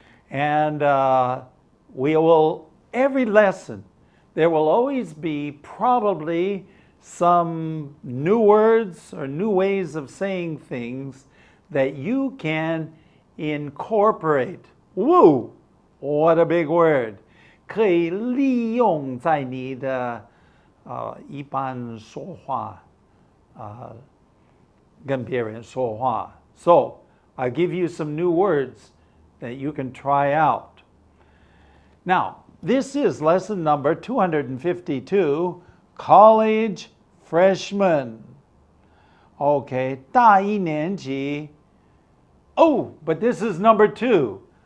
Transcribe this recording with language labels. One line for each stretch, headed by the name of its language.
English: And we will, every lesson, there will always be probably some new words or new ways of saying things that you can incorporate. Woo! What a big word.
Chinese: 可以利用在你的一般说话跟别人说话.
English: So, I'll give you some new words that you can try out. Now, this is lesson number 252, College Freshman. Okay, 大一年级.Oh, but this is number 2.